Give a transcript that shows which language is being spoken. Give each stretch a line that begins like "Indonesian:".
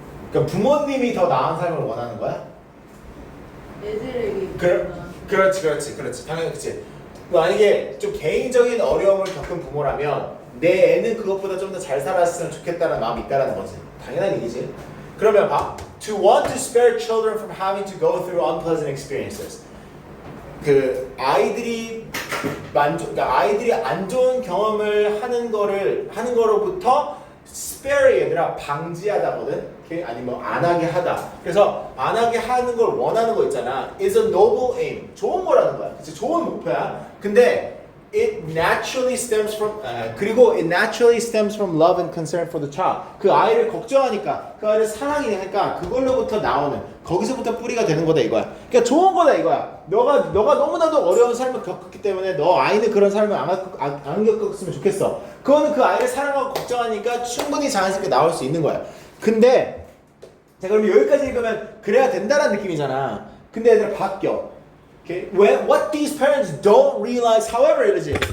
Korean: 그러니까 부모님이 더 나은 삶을 원하는 거야? 애들에게 그렇지. 당연히 그렇지. 만약에 좀 개인적인 어려움을 겪은 부모라면 내 애는 그것보다 좀 더 잘 살았으면 좋겠다는 마음이 있다는 거지. 당연한 얘기지. 그러면 봐.
English: To want to spare children from having to go through unpleasant experiences.
Korean: 그 아이들이 그러니까 아이들이 안 좋은 경험을 하는 거로부터 spare 얘들아 방지하다거든. 아니면 안 하게 하다. 그래서 안 하게 하는 걸 원하는 거 있잖아.
English: is a noble aim.
Korean: 좋은 거라는 거야. 그치? 좋은 목표야. 근데
English: it naturally stems from love and concern for the child.
Korean: 그 아이를 걱정하니까, 그 아이를 사랑하니까 그걸로부터 나오는 거기서부터 뿌리가 되는 거다 이거야. 그러니까 좋은 거다 이거야. 너가 너무나도 어려운 삶을 겪었기 때문에 너 아이는 그런 삶을 안 겪었으면 좋겠어. 그거는 그 아이를 사랑하고 걱정하니까 충분히 자연스럽게 나올 수 있는 거야. 근데 자 그럼 여기까지 읽으면 그래야 된다는 느낌이잖아. 근데 얘들아 바뀌어. Okay?
English: What these parents don't realize, however,
Korean: 이러지.